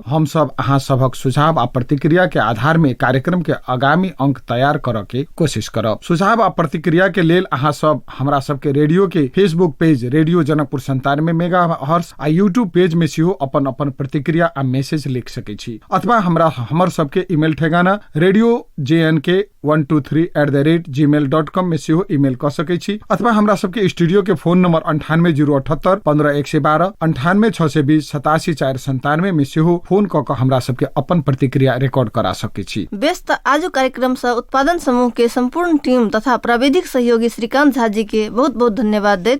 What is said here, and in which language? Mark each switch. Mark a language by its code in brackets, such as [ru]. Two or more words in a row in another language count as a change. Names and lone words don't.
[mai] हम सब अहाँ सबक सुझाव आ प्रतिक्रिया के आधार में कार्यक्रम के आगामी अंक तैयार करऽ के कोशिश करब। सुझाव आ प्रतिक्रिया के लेल अहाँ सब हमरा सबके रेडियो के फेसबुक पेज रेडियो जनकपुर 97 मेगाहर्ट्ज आ यूट्यूब पेज में सेहो अपन अपन प्रतिक्रिया आ मैसेज लिख सकै छी अथवा हमर सबके ईमेल ठेगाना radiojnk123@gmail.com में सेहो ईमेल कर सकै छी अथवा हमरा सबके स्टूडियो के फोन नंबर 9808 15 112 98 620 87 497 में सेहो फोन क के हमरा सबके अपन प्रतिक्रिया रिकॉर्ड करा सकै छी। व्यस्त आज कार्यक्रम से उत्पादन समूह के संपूर्ण टीम तथा प्राविधिक सहयोगी श्रीकांत झा जी के बहुत बहुत धन्यवाद दे।